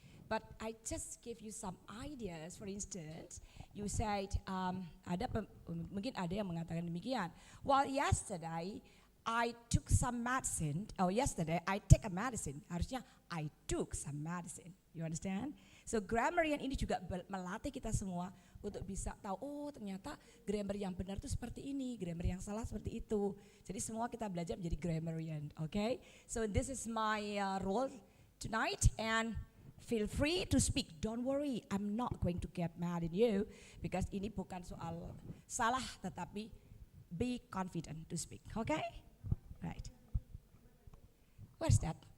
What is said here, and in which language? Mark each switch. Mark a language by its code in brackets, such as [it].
[en] But I just give you some ideas. For instance, you said, [id] mungkin ada yang mengatakan demikian. [en] Well, yesterday I took some medicine. Oh, yesterday I take a medicine. Harusnya I took some medicine. You understand? [id] So grammarian ini juga melatih kita semua untuk bisa tahu, oh ternyata grammar yang benar itu seperti ini, grammar yang salah seperti itu. Jadi semua kita belajar menjadi grammarian, okay? [en] So this is my role tonight, and feel free to speak. Don't worry, I'm not going to get mad at you because [id] ini bukan soal salah, tetapi [en] be confident to speak, okay? Right. Where's that?